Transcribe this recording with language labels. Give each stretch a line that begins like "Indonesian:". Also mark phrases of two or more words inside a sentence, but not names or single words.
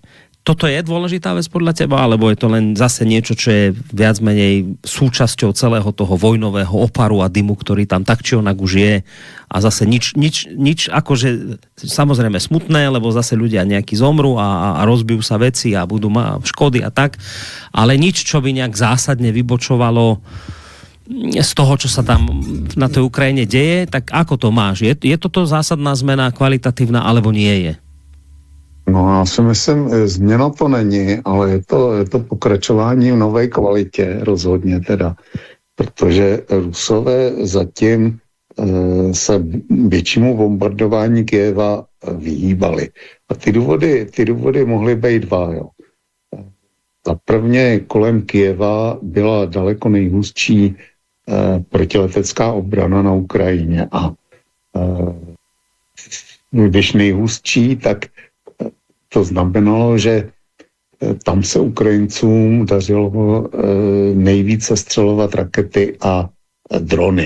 Slovak: Toto je dôležitá vec podľa teba, alebo je to len zase niečo, čo je viac menej súčasťou celého toho vojnového oparu a dymu, ktorý tam tak či onak už je, a zase nič akože samozrejme smutné, lebo zase ľudia nejakí zomrú a rozbijú sa veci a budú škody a tak, ale nič, čo by nejak zásadne vybočovalo z toho, čo sa tam na tej Ukrajine deje. Tak ako to máš? Je toto zásadná zmena, kvalitatívna, alebo nie je? No,
Czech: já si myslím, změna to není, ale je to pokračování v nové kvalitě rozhodně teda, protože Rusové zatím se většímu bombardování Kyjeva vyhýbali. A ty důvody mohly být dva, jo. Za prvně kolem Kyjeva byla daleko nejhustší protiletecká obrana na Ukrajině a když nejhustší, tak to znamenalo, že tam se Ukrajincům dařilo nejvíce střelovat rakety a drony.